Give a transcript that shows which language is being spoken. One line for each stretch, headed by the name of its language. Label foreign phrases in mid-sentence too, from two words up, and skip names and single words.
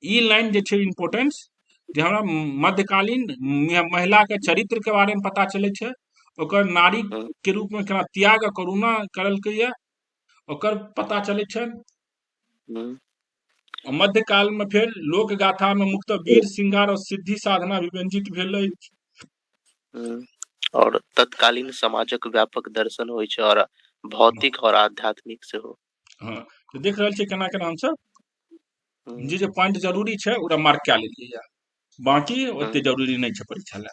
Maithili: ई लाइन जे छै इम्पोर्टेंस, जे हमरा मध्यकालीन महिला के चरित्र के बारे में पता चले छै, ओकर नारी हम्म, के रूप में केना त्याग और करुणा करलकै ये ओकर पता चले छै। हम्म, और मध्यकाल में फिर लोक गाथा में मुख्यतः वीर श्रृंगार और सिद्धि साधना विव्यंजित भेल अछि। हम्म। और तत्कालीन समाजक व्यापक दर्शन होइ छै और भौतिक और आध्यात्मिक से हो। हाँ, तो देख रहल छियै केना केना हमसब हम्म, जे पॉइंट जरूरी छै ओकरा मार्क कए लेलियै ये, बाकी ओते हम्म। जरूरी नहीं छै परीक्षा ले।